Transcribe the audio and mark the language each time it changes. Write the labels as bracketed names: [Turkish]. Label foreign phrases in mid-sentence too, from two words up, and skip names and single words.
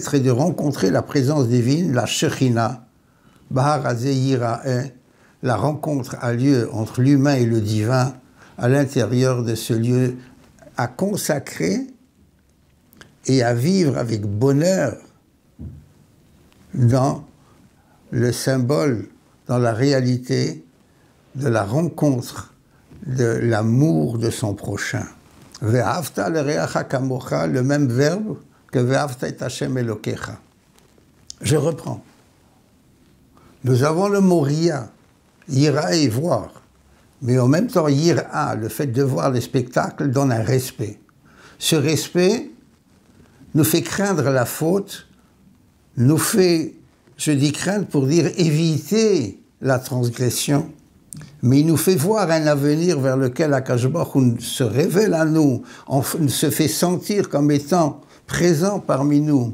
[French] et de rencontrer la présence divine, la Shekhinah, [Hebrew] בהר הזה יראה, [French] la rencontre a lieu entre l'humain et le divin à l'intérieur de ce lieu à consacrer et à vivre avec bonheur dans le symbole, dans la réalité de la rencontre, de l'amour de son prochain. [Hebrew] ואהבת לרעך כמוך, [French] le même verbe que [Hebrew] ואהבת את השם אלוקיך. [French] Je reprends. Nous avons le mot ria, ira et voir, mais en même temps ira, le fait de voir les spectacles donne un respect. Ce respect nous fait craindre la faute, nous fait, je dis craindre pour dire éviter la transgression, Mais il nous fait voir un avenir vers lequel [Hebrew] הקדוש ברוך הוא [French] se révèle à nous, se fait sentir comme étant présent parmi nous.